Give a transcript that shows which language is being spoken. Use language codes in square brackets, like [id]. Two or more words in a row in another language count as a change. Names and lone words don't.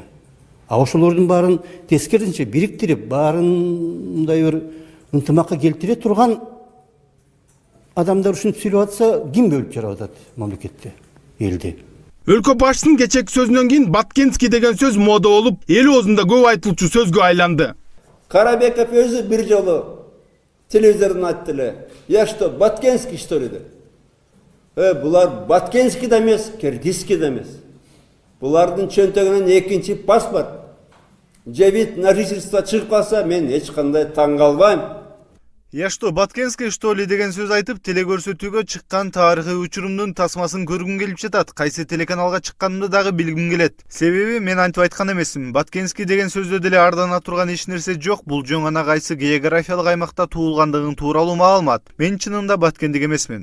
[ky] А ошолордун баарын тескерисинче бириктирип, баарын мындай бир ынтымакка келтире турган адамдар ушинтип сүйлөп атса, ким бөлүп жарып атат мамлекетте, элди? Өлкө башчысынын кечээки сөзүнөн кийин Баткенский деген сөз мода болуп, эл оозунда көп айтылчу сөзгө айланды. Карабеков өзү бир жолу телевизордон айтты эле: [ru] "Я что, Баткенский что ли?" [ky] деп. Булар Баткенский да эмес, Киргизский да эмес. Булардын чөнтөгүнөн экинчи паспорт, же [ru] вид на жительство [ky] чыгып калса, мен эч кандай таң калбайм. [ru] Я что, Баткенский что ли [ky] деген сөз айтып, телекөрсөтүүгө чыккан тарыхый учурумдун тасмасын көргүм келип жатат. Кайсы телеканалга чыкканымды дагы билгим келет. Себеби мен антип айткан эмесмин. Баткенский деген сөздө деле ардана турган эч нерсе жок. Бул жөн гана кайсы географиялык аймакта туулгандыгын тууралуу маалымат. Мен чынында Баткендик эмесмин.